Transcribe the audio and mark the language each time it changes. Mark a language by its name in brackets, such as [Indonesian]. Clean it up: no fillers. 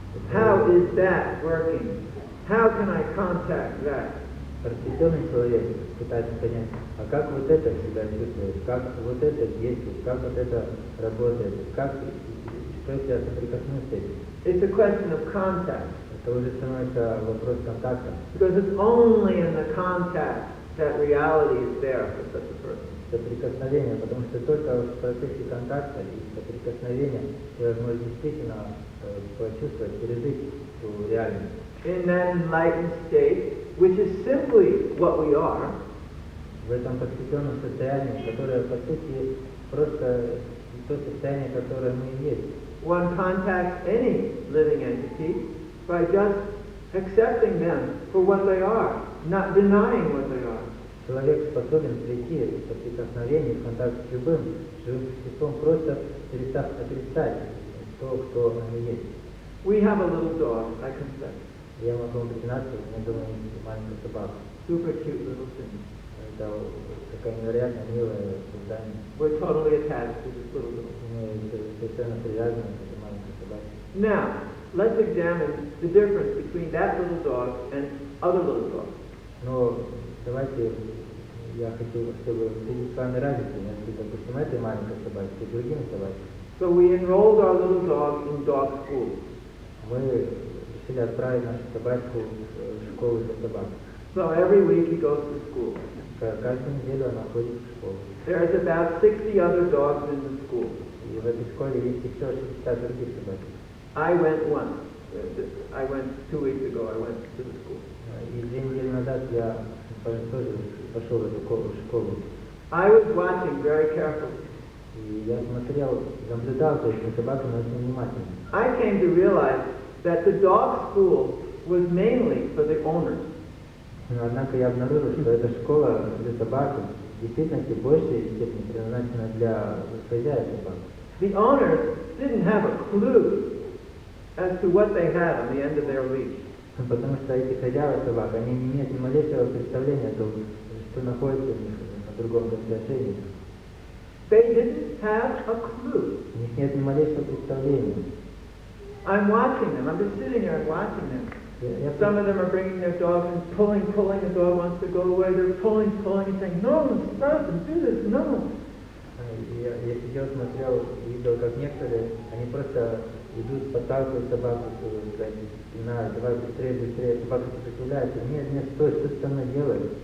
[English] How is that working? How can I contact that? [Russian] Просветленный человек пытается понять, а как вот это себя чувствует, как вот это действует, как вот это работает, что если я соприкоснусь с этим. [English] It's a question of contact. [Russian] Это уже становится вопрос контакта. [English] Because it's only in the contact that reality is there for such a person. [Russian] Соприкосновение, потому что только в процессе контакта и соприкосновения вы можете действительно почувствовать, пережить ту реальность. [English] In that enlightened state, which is simply what we are, [Russian] в этом просветленном состоянии, которое по сути просто то состояние, которое мы и есть. [English] one contacts any living entity by just accepting them for what they are, not denying what they are. [Russian] Человек способен прийти в соприкосновение, в контакт с любым живым существом, просто перестав отрицать то, кто они есть. [English] We have a little dog, I confess. [Russian] Я могу вам признаться, у меня дома есть маленькая собака. [English] Super cute little thing. [Russian] Это такая невероятно милое создание. [English] We're totally attached to this little dog. [Russian] Мы совершенно привязаны к этой маленькой собаке. [English] Now, let's examine the difference between that little dog and other little dogs. [Russian] Но давайте я хочу, чтобы обсудить с вами разницу между, допустим, этой маленькой собачкой и другими собачками. [English] So we enrolled our little dog in dog school. [Russian] Мы решили отправить нашу собачку в школу для собак. [English] So every week he goes to school. [Russian] Каждую неделю она ходит в школу. [English] There's about 60 other dogs in the school. [Russian] И в этой школе есть еще 60 других собак. [English] I went once. I went 2 weeks ago. I went to the school. [Russian] И 2 недели назад я тоже пошел в эту школу. [English] I was watching very carefully. [Russian] И я смотрел, наблюдал за этими собаками очень внимательно. [English] I came to realize that the dog school was mainly for the owners. [Russian] Но однако я обнаружил, что эта школа для собак в действительности в большей степени предназначена для хозяев собак. [English] The owners didn't have a clue as to what they had on the end of their leash. [Russian] Потому что эти хозяева собак, они не имеют ни малейшего представления о том, что находится у них на другом конце ошейника. [English] They didn't have a clue. [Russian] У них нет ни малейшего представления. [English] I'm watching them. I'm just sitting here and watching them. Some of them are bringing their dogs and pulling. The dog wants to go away. They're pulling and saying, no, stop and do this, no. [Russian] Я сидел, смотрел, видел, как некоторые, они просто идут, подталкивают собаку, давай быстрее, собака сопротивляется. Нет, стой, что ты со мной делаешь?